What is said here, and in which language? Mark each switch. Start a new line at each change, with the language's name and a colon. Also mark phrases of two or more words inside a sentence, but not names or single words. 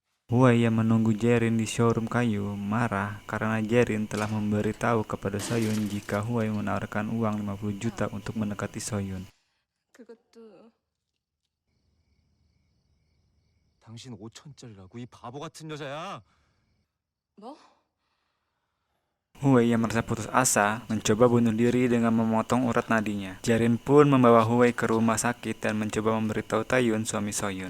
Indonesian: Huai yang menunggu Jerin di showroom kayu marah karena Jerin telah memberitahu kepada Soyun jika Huai menawarkan uang 50 juta untuk mendekati Soyun.
Korean: 그것도 당신 5천짜리라고 이 바보 같은 여자야. 뭐?
Indonesian: Huai yang merasa putus asa mencoba bunuh diri dengan memotong urat nadinya. Jerin pun membawa Huai ke rumah sakit dan mencoba memberitahu Taeyun suami Soyun.